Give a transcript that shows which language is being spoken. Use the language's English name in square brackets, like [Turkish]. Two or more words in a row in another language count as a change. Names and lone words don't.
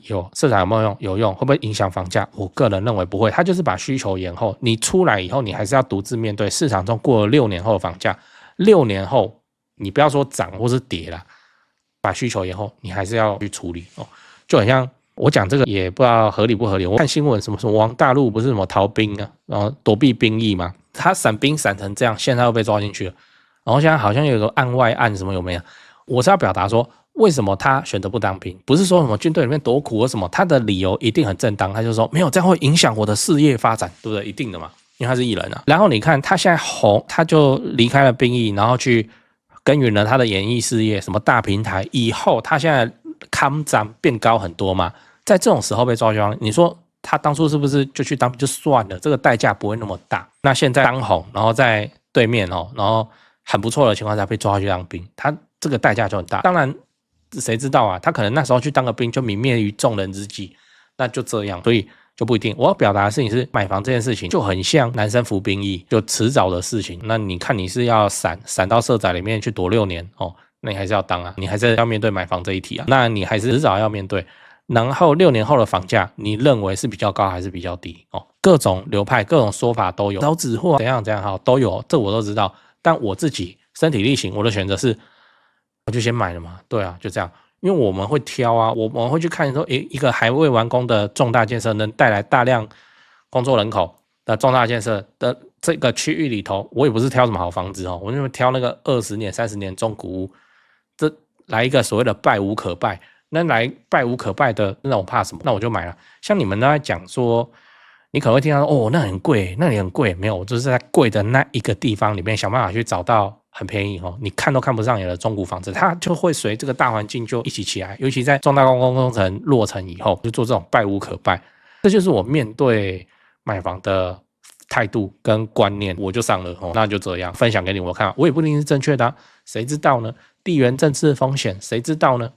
[Chinese] 有，市場有沒有用？有用，會不會影響房價？我個人認為不會，它就是把需求延後。你出來以後，你還是要獨自面對市場中過了6年後的房價。6年後，你不要說漲或是跌啦，把需求延後，你還是要去處理就很像我講這個也不知道合理不合理。我看新聞什麼往大陸不是什麼逃兵啊，然後躲避兵役嘛，他閃兵閃成這樣，現在又被抓進去了。然後現在好像有一個案外案什麼有沒有？我是要表達說，為什麼他選擇不當兵？不是說什麼軍隊裡面多苦或什麼，他的理由一定很正當。他就說沒有，這樣會影響我的事業發展，對不對？一定的嘛，因為他是藝人啊。然後你看他現在紅，他就離開了兵役，然後去耕耘了他的演藝事業，什麼大平台。以後他現在康漲變高很多嘛，在這種時候被抓去當，你說他當初是不是就去當就算了？這個代價不會那麼大。那現在當紅，然後在對面然後很不錯的情況下被抓去當兵，他這個代價就很大。當然，誰知道啊？他可能那時候去當個兵就泯滅於眾人之際，那就這樣。所以就不一定。我要表達的事情是，買房這件事情就很像男生服兵役，就遲早的事情。那你看你是要閃到社宅裡面去躲6年哦，那你還是要當啊，你還是要面對買房這一題啊，那你還是遲早要面對。然後6年后的房價，你認為是比較高還是比較低？哦，各種流派、各種說法都有，少子化怎樣好都有，這我都知道。但我自己身體力行，我的選擇是，我就先買了嘛。對啊，就這樣。因為我們會挑啊，我們會去看說，一個還未完工的重大建設能帶來大量工作人口的重大建設的這個區域裡頭，我也不是挑什麼好房子哦，我就挑那個20年、30年中古屋，這來一個所謂的敗無可敗。那來敗無可敗的，那我怕什麼？那我就買了。像你們都在講說，你可能會聽到說，哦，那很貴，那裡很貴。沒有，我就是在貴的那一個地方裡面想辦法去找到很便宜哦，你看都看不上眼的中古房子，它就會隨這個大環境就一起起來。尤其在重大公共工程落成以後，就做這種敗無可敗。這就是我面對買房的態度跟觀念，我就上了哦，那就這樣分享給你我看，我也不一定是正確的啊，誰知道呢？地緣政治風險，誰知道呢？